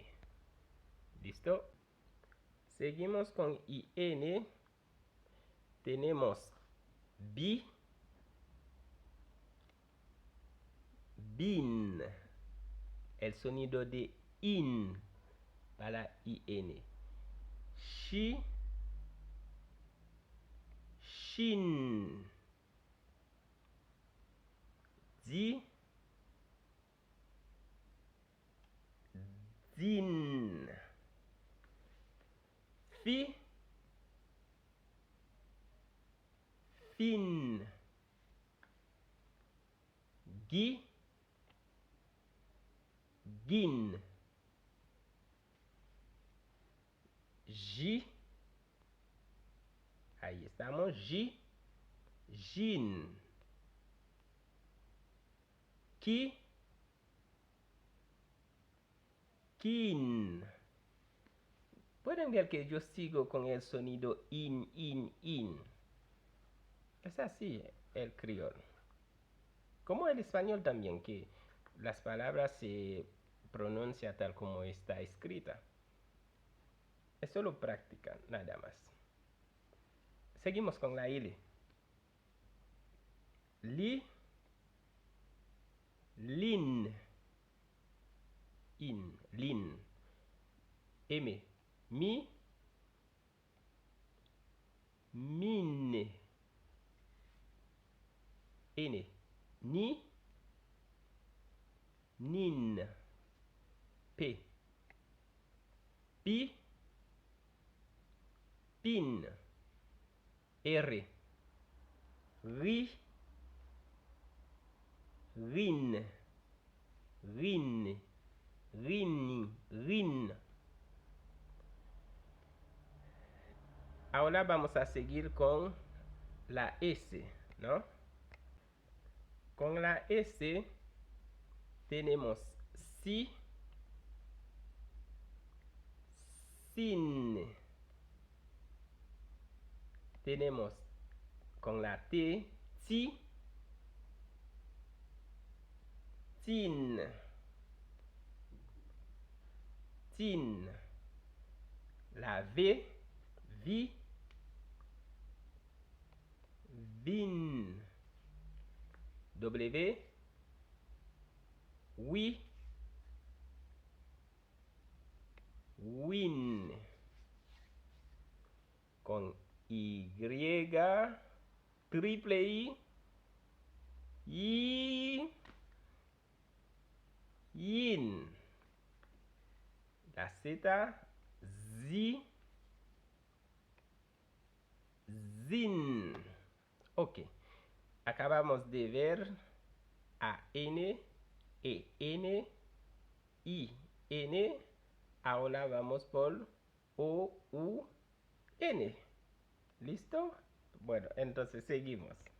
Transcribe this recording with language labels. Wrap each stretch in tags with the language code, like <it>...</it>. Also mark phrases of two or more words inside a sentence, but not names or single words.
<es>¿Listo? Seguimos con IN. Tenemos bi, bin. El sonido de in para IN. Shi, shin. Di, din. Fi, fin. Gi, gin. Ji, ahí estamos, ji, jin. Ki, kin. Pueden ver que yo sigo con el sonido in. Es así el criollo. Como el español también, que las palabras se pronuncian tal como está escrita. Es solo práctica, nada más. Seguimos con la L. Li, lin, lin. M, mi, min. N, ni, nin. P, pi, pin. R, ri, rin, rin, rini, rin. Ahora vamos a seguir con la S, ¿no? Con la S tenemos si, sin. Tenemos con la T, ti, tin, tin. La V, vi, vin. W, wi, win. Con Y, triple I, yin. La Z, zi, zin. Ok. Acabamos de ver a N, E, N, I, N. Ahora vamos por O, U, N. ¿Listo? Bueno, entonces seguimos.</es>